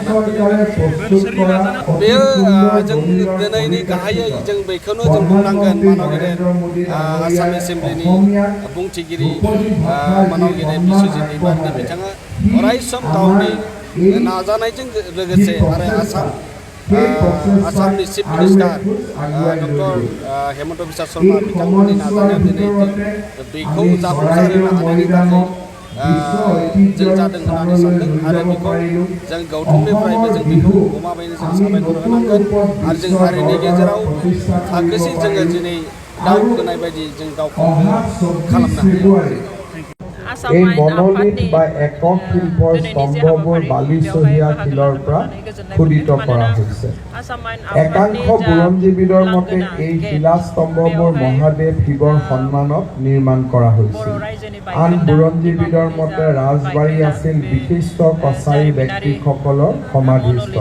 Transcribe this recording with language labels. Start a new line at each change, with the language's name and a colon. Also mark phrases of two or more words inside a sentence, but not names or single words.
Bodo: लाना बेयो जों दिनैनि गाहायै जों बेखौनो जों बुंनांगोन मानव गेदेर आसाम एसेम्ब्लिनि बुंथिगिरि मानव गेदेर बिस्वजित दैमारि बिथाङा अराय सम गावनि नाजानायजों लोगोसे आरो आसामनि
English: chief minister
Bodo: डक्टर हेमन्त बिश्व शर्मा बिथांमोननि नाजानायाव दिनै बेखौ जाफुंसारहोनो हानायनि थाखाय जों जादों होननानै सानदों आरो बेखौ जों गौथुमनिफ्रायबो जों बेखौ गमामायैनो जों साबायखर होनांगोन आरो जों हारिनि गेजेराव थाखोसे जोङो दिनै दावखोनाय बायदि जों गावखौ खालामनो हायो।
Assamese: এই মনোলিথ বা একক শিল্পৰ স্তম্ভবোৰ বালিচহীয়া শিলৰ পৰা খোদিত কৰা হৈছে। একাংশ বুৰঞ্জীবিদৰ মতে এই শিলাস্তম্ভবোৰ মহাদেৱ শিৱৰ সন্মানত নিৰ্মাণ কৰা হৈছিল। আন বুৰঞ্জীবিদৰ মতে ৰাজবাৰী আছিল বিশিষ্ট কছাৰী ব্যক্তিসকলৰ সমাধিস্থল।